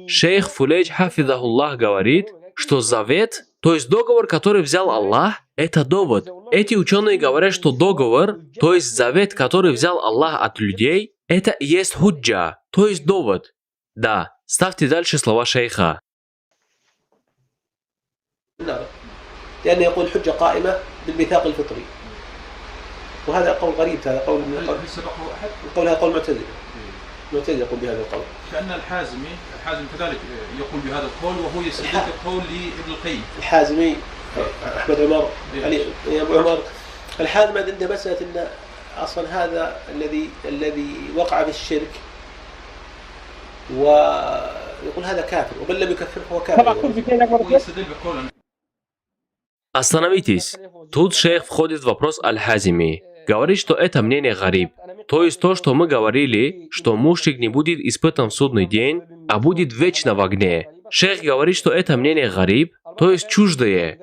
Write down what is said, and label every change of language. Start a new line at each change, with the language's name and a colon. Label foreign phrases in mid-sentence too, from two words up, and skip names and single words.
Russian: Шейх Фулейдж хафидахуллах говорит, что завет, то есть договор, который взял Аллах, это довод. Эти ученые говорят, что договор, то есть завет, который взял Аллах от людей, это и есть худжа, то есть довод. Да, ставьте дальше слова шейха.
Arabic: لأنه يقول الحجة قائمة بالميثاق الفطري، وهذا قول غريب. هذا قول من القول. هل سبقه أحد؟ هذا قول معتزلي. معتزلي يقول بهذا القول. كأن الحازمي كذلك يقول بهذا القول، وهو يستدل بالقول لابن القيم. الحازمي أحمد عمر علي أبو عمر الحازمي عنده مسألة أن أصلا هذا الذي وقع في الشرك ويقول هذا كافر، ومن لم يكفره هو كافر. هو يستدل بقول.
Russian: Остановитесь. Тут шейх входит в вопрос Аль-Хазими. Говорит, что это мнение гариб. То есть то, что мы говорили, что мушрик не будет испытан в судный день, а будет вечно в огне. Шейх говорит, что это мнение гариб, то есть чуждое.